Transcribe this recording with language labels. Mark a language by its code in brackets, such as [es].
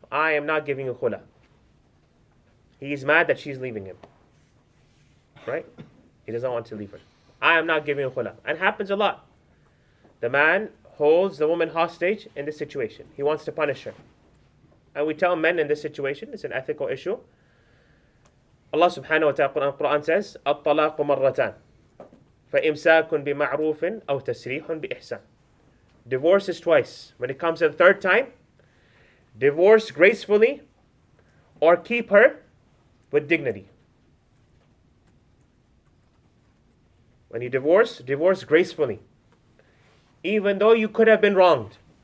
[en] I am not giving a khula. He is mad that she's leaving him. Right? He doesn't want to leave her. I am not giving a khula. And happens a lot. The man holds the woman hostage in this situation. He wants to punish her. And we tell men in this situation, it's an ethical issue. Allah subhanahu wa ta'ala Quran says, [ar] الطلاق مرتان فإمساك بمعروف أو تسريح بإحسان. [en] Divorce is twice. When it comes to the third time, divorce gracefully or keep her with dignity. When you divorce gracefully. Even though you could have been wronged.